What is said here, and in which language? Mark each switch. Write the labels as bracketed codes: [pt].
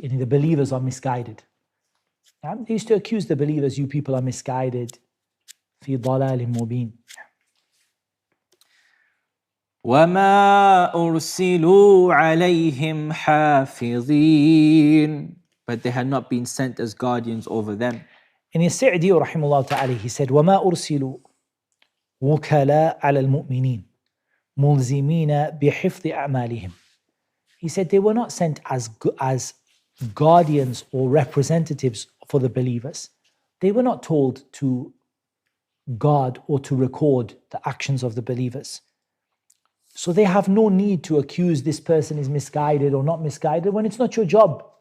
[en] The believers are misguided. They used to accuse the believers, you people are misguided. [ar] في ضلال مبين. وَمَا أُرْسِلُوا عَلَيْهِمْ حَافِظِينَ. [en] But they had not been sent as guardians over them. In As-Sa'di rahimahullah ta'ala, he said, [ar] وَمَا أُرْسِلُوا وُكَلَاءَ عَلَى الْمُؤْمِنِينَ مُلْزِمِينَ بِحِفْظِ أَعْمَالِهِمْ. [en] He said they were not sent as guardians or representatives for the believers. They were not told to guard or to record the actions of the believers. So they have no need to accuse this person is misguided or not misguided when it's not your job.